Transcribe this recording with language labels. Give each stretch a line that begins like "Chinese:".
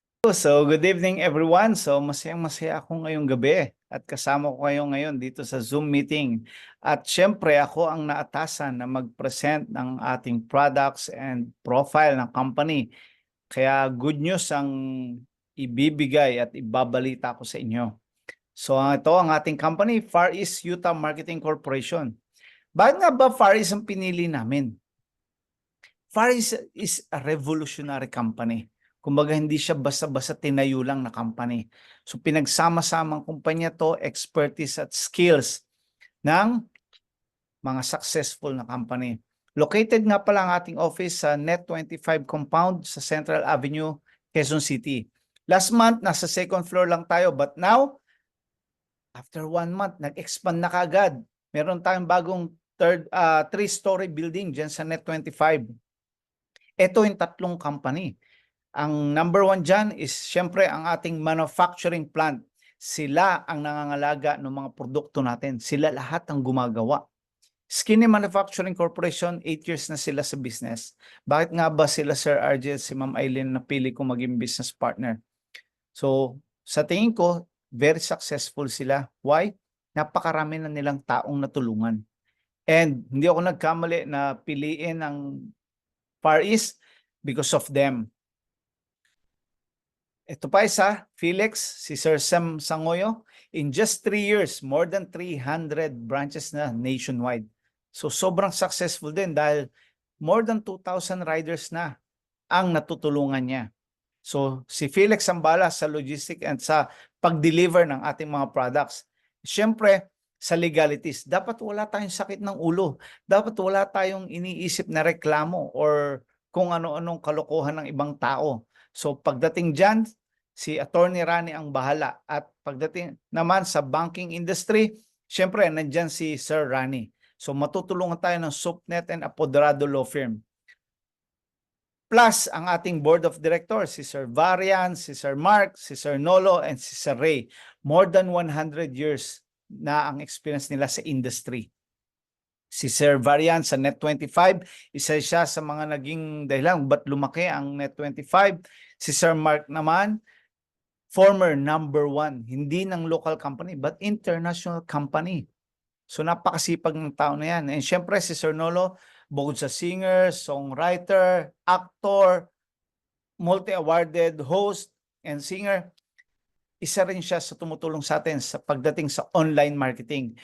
English: So, good evening everyone.
Filipino: So, masayang-masaya ako ngayong gabi at kasama ko kayo ngayon dito sa Zoom meeting. At syempre, ako ang naatasan na mag-present ng ating
English: products and profile
Filipino: ng company. Kaya
English: good news
Filipino: ang ibibigay at ibabalita ko sa inyo. So, ito ang ating company, Far East Utah Marketing Corporation. Bakit nga ba Far East ang pinili namin?
English: Far East is a revolutionary company.
Filipino: Kumbaga, hindi siya basta-basta tinayo lang na company. So, pinagsama-samang kumpanya to, expertise at skills ng mga successful na company. Located nga pala ang ating office sa Net 25 compound sa Central Avenue, Quezon City.
English: Last month,
Filipino: nasa
English: second floor
Filipino: lang tayo.
English: But now, after 1 month,
Filipino: nag-expand na kagad. Meron tayong bagong 3-story building dyan sa Net 25. Ito yung tatlong company. Ang number 1 dyan is syempre ang ating manufacturing plant. Sila ang nangangalaga ng mga produkto natin. Sila lahat ang gumagawa. Skinny Manufacturing Corporation, 8 years na sila sa business. Bakit nga ba sila Sir RJ at si Ma'am Eileen napili ko maging business partner? So, sa tingin ko,
English: very successful
Filipino: sila.
English: Why?
Filipino: Napakarami na nilang taong natulungan. And hindi ako nagkamali na piliin ang Far East
English: because of them.
Filipino: Ito pa isa, Felix, si Sir Sam Sangoyo,
English: in just 3 years, more than 300 branches
Filipino: na nationwide. So sobrang successful din dahil
English: more than 2,000 riders
Filipino: na ang natutulungan niya. So si Felix Sambala sa logistic and sa pag-deliver ng ating mga products. Siyempre, sa legalities, dapat wala tayong sakit ng ulo. Dapat wala tayong iniisip na reklamo or kung ano-anong kalokohan ng ibang tao. So pagdating dyan, si Attorney Rani ang bahala. At pagdating naman sa
English: banking industry,
Filipino: syempre nandyan si Sir Rani. So matutulungan tayo ng Supnet and Apoderado Law Firm. Plus ang ating
English: board of directors,
Filipino: si Sir Varian, si Sir Mark, si Sir Nolo, and si Sir Ray.
English: More than 100 years
Filipino: na ang
English: experience nila sa industry.
Filipino: Si Sir Varian sa Net25, isa siya sa mga naging dahilan ba't lumaki ang Net25. Si Sir Mark naman, former number 1, hindi ng
English: local company but international company.
Filipino: So napakasipag ng tao na yan. And syempre si Sir Nolo, bukod sa
English: singer, songwriter, actor, multi-awarded host and singer,
Filipino: isa rin siya sa tumutulong sa atin sa pagdating sa
English: online marketing.